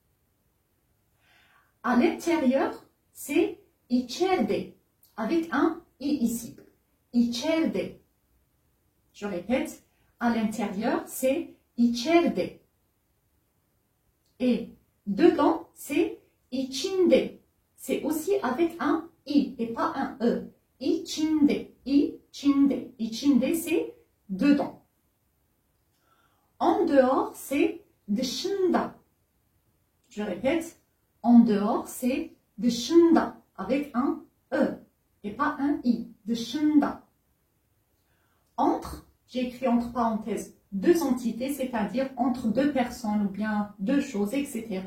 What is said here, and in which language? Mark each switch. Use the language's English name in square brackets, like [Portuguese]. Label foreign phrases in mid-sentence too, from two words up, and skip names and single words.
[French] À l'intérieur, c'est içeride, avec un I ici. [Turkish] İçeride. [French] Je répète, à l'intérieur, c'est içeride. Et dedans, c'est içinde. C'est aussi avec un I et pas un E. [Turkish] İçinde, içinde. İçinde, [French] c'est dedans. En dehors, c'est dışında. Je répète, en dehors, c'est dışında avec un E et pas un I. [Turkish] Dışında. [French] Entre, j'ai écrit entre parenthèses deux entités, c'est-à-dire entre deux personnes ou bien deux choses, etc.